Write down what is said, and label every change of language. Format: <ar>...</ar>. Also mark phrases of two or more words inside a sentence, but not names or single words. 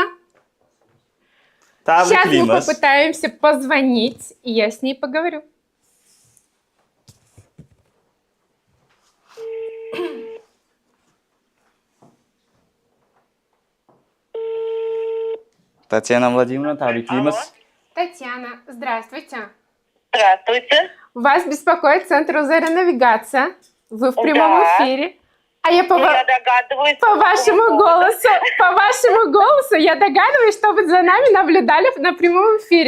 <ru>Сейчас мы</ru> <uz>Tabriklaymiz.</uz> <ru>попытаемся позвонить, и я с ней поговорю.</ru> <uz>Tatyana Vladimirovna, tabriklaymiz.</uz> <ru>Татьяна, здравствуйте. Здравствуйте. Вас беспокоит центр Узера навигация. Вы в прямом Да. эфире. А я Я догадываюсь. по вашему голосу я догадываюсь, что вы за нами наблюдали на прямом эфире.</ru>